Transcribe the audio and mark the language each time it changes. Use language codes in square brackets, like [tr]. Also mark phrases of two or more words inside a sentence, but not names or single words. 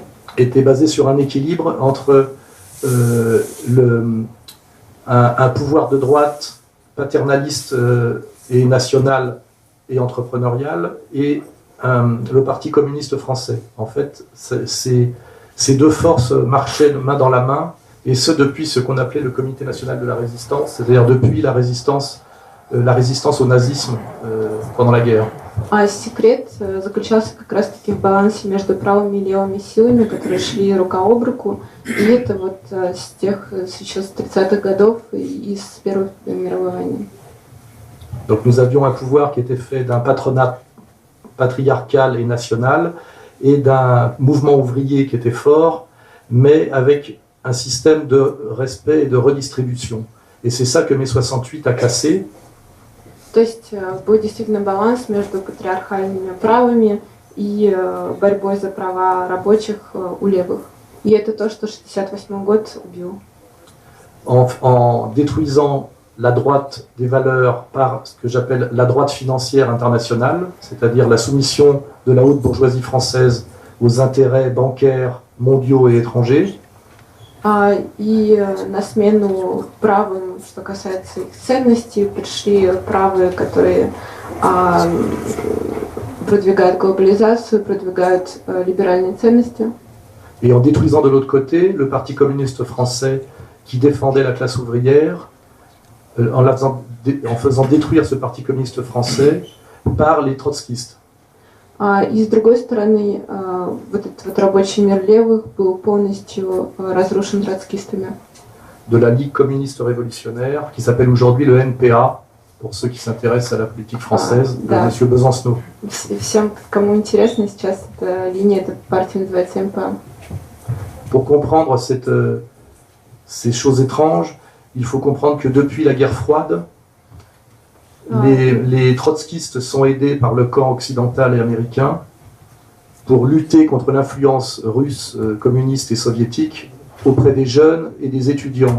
[fr] Était basé sur un équilibre entre un pouvoir de droite paternaliste et national et entrepreneurial et le Parti communiste français. En fait, ces deux forces marchaient main dans la main, et ce depuis ce qu'on appelait le Comité national de la résistance, c'est-à-dire depuis la résistance au nazisme pendant la guerre. [ru] Секрет заключался как раз-таки в балансе между правыми и левыми силами, которые шли рука об руку, и это вот еще с 30-х годов и с Первой мировой войны. [fr] Donc nous avions un pouvoir qui était fait d'un patronat patriarcal et national et d'un mouvement ouvrier qui était fort, mais avec un système de respect et de redistribution. Et c'est ça que mai 68 a cassé. [ru] То есть был действительно баланс между патриархальными правами и борьбой за права рабочих у левых. И это то, что 68 год убил. [fr] En détruisant la droite des valeurs par ce que j'appelle la droite financière internationale, c'est-à-dire la soumission de la haute bourgeoisie française aux intérêts bancaires mondiaux et étrangers. [ru] И на смену правым, что касается их ценностей, пришли правые, которые продвигают глобализацию, продвигают либеральные ценности. [fr] Et en détruisant de l'autre côté le Parti communiste français qui défendait la classe ouvrière, en faisant détruire ce Parti communiste français par les trotskistes. [ru] И с другой стороны, вот этот вот рабочий мир левых был полностью разрушен троцкистами. [fr] De la Ligue communiste révolutionnaire, qui s'appelle aujourd'hui le NPA, pour ceux qui s'intéressent à la politique française, de M. Besancenot. [ru] Всем, кому интересно, сейчас эта линия, эта партия называется НПА. [fr] Pour comprendre ces choses étranges, il faut comprendre que depuis la guerre froide, les trotskistes sont aidés par le camp occidental et américain pour lutter contre l'influence russe, communiste et soviétique auprès des jeunes et des étudiants.